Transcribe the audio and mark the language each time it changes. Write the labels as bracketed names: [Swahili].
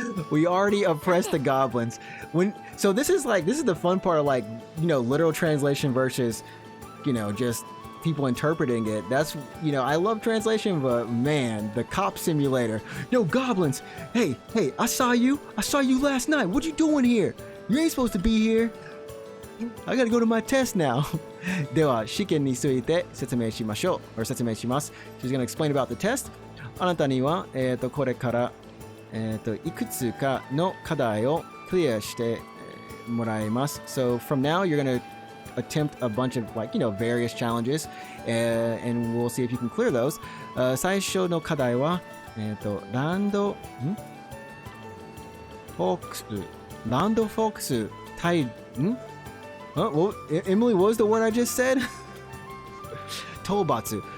[English] We already oppressed the goblins. So this is the fun part of like, you know, literal translation versus, you know, just people interpreting it. That's, you know, I love translation, but man, the cop simulator. Yo, goblins. Hey, I saw you last night. What you doing here? You ain't supposed to be here. I gotta go to my test now. [Japanese] では、試験について説明しましょう。説明します。 [English] She's gonna explain about the test. [Japanese] あなたには、これから、いくつかの課題をクリアしてもらいます。 [English] So from now, you're gonna attempt a bunch of like, you know, various challenges, and we'll see if you can clear those. [Japanese] 最初の課題は、ランドフォークス対 [English] Well, Emily, what was the word I just said? Tobatsu.